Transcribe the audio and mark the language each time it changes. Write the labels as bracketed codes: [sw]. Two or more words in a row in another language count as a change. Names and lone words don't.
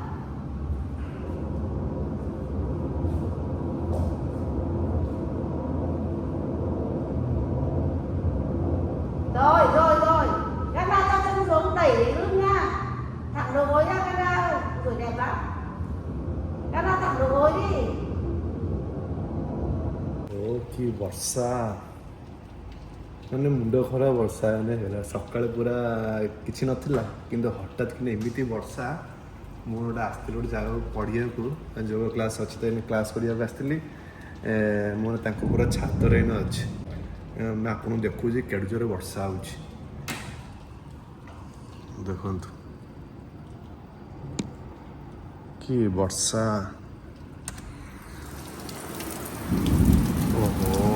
[vi] Rồi. Camera cho chân xuống đẩy lưng nha. Thẳng đầu gối ra camera. Rồi đẹp lắm. Camera thẳng đầu gối đi. [or] ଓ କି ବର୍ଷା ମାନେ ମୁଣ୍ଡ ଖରାପ ବର୍ଷା ମାନେ ହେଲା ସକାଳେ ପୁରା କିଛି ନଥିଲା କିନ୍ତୁ ହଠାତ୍ କିନା ଏମିତି ବର୍ଷା ମୁଁ ଗୋଟେ ଆସିଥିଲି ଗୋଟେ ଜାଗାକୁ ପଢ଼ିବାକୁ ଯୋଗ କ୍ଲାସ୍ ଅଛି ତ ଏଇନେ କ୍ଲାସ୍ କରିବାକୁ ଆସିଥିଲି ମୁଁ ତାଙ୍କ ପୁରା ଛାତରେ ଏଇନେ ଅଛି ମୁଁ ଆପଣଙ୍କୁ ଦେଖୁଛି କେଡ଼େ ଜୋରେ ବର୍ଷା ହେଉଛି ଦେଖନ୍ତୁ କି ବର୍ଷା ଓହୋ